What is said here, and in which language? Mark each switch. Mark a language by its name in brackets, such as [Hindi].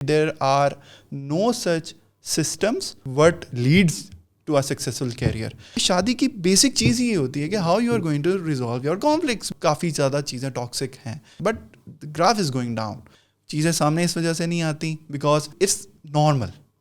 [English] there are no such systems what leads to a successful career. [Urdu] شادی کی basic چیز یہ ہوتی ہے کہ [English] how you are going to resolve your conflicts. [Urdu] کافی زیادہ چیزیں ٹاکسک ہیں [English] but the graph is going down. [Urdu] چیزیں سامنے اس وجہ سے نہیں آتی [English] because it's normal.